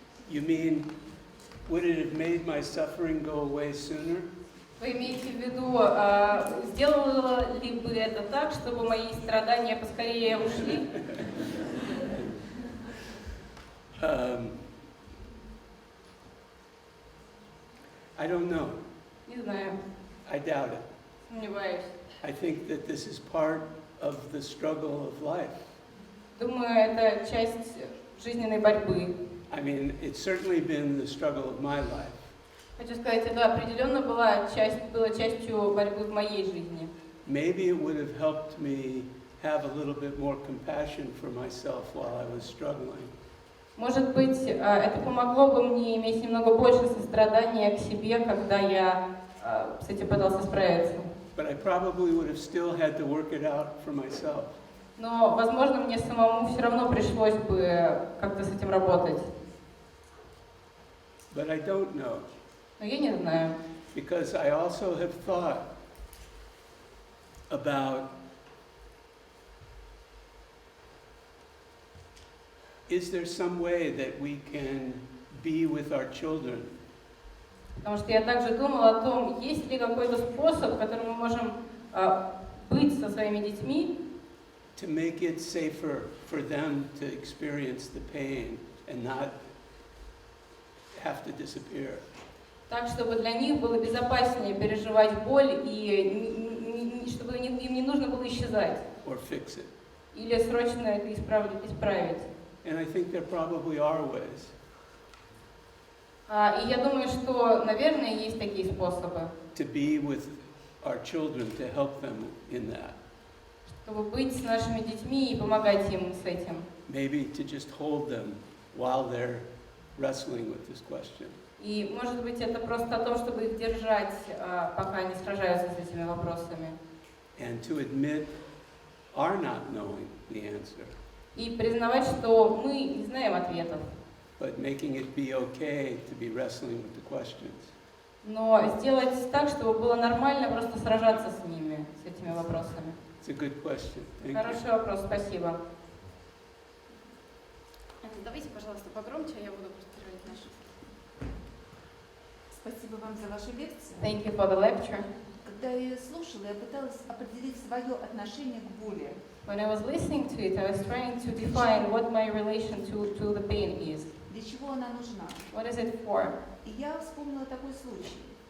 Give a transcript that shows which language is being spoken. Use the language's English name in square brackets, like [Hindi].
[English] You mean, would it have made my suffering go away sooner? [Russian] Вы имеете в виду, сделало ли бы это так, чтобы мои страдания поскорее ушли? [English] I don't know. [Russian] Не знаю, [English] I doubt it. [Russian] сомневаюсь. [English] I think that this is part of the struggle of life. [Russian] Думаю, это часть жизненной борьбы. [English] I mean, it's certainly been the struggle of my life. [Russian] Хочу сказать, это определенно было частью борьбы в моей жизни. [English] Maybe it would have helped me have a little bit more compassion for myself while I was struggling. [Russian] Может быть, это помогло бы мне иметь немного больше сострадания к себе, когда я с этим пытался справиться. [English] But I probably would have still had to work it out for myself. [Russian] Но, возможно, мне самому все равно пришлось бы как-то с этим работать. [English] But I don't know. [Russian] Но я не знаю. [English] Because I also have thought about, is there some way that we can be with our children [Russian] Потому что я также думала о том, есть ли какой-то способ, которым мы можем быть со своими детьми, [English] to make it safer for them to experience the pain and not have to disappear. [Russian] так, чтобы для них было безопаснее переживать боль и чтобы им не нужно было исчезать [English] Or fix it. [Russian] или срочно это исправить. [English] And I think there probably are ways. [Russian] И я думаю, что, наверное, есть такие способы, [English] To be with our children, to help them in that. [Russian] чтобы быть с нашими детьми и помогать им с этим. [English] Maybe to just hold them while they're wrestling with this question. [Russian] И, может быть, это просто о том, чтобы их держать, пока они сражаются с этими вопросами. [English] And to admit our not knowing the answer, [Russian] И признавать, что мы не знаем ответов, [English] but making it be okay to be wrestling with the questions. [Russian] но сделать так, чтобы было нормально просто сражаться с ними, с этими вопросами. [English] It's a good question. Thank you. [Russian] Хороший вопрос, спасибо. Давайте, пожалуйста, погромче, я буду просто переводить нашу. Спасибо вам за вашу лекцию. [English] Thank you for the lecture. [Russian] Когда я ее слушала, я пыталась определить свое отношение к боли. [English] When I was listening to it, I was trying to define what my relation to the pain is. [Russian] Для чего она нужна? [English] What is it for? [Russian] И я вспомнила такой случай.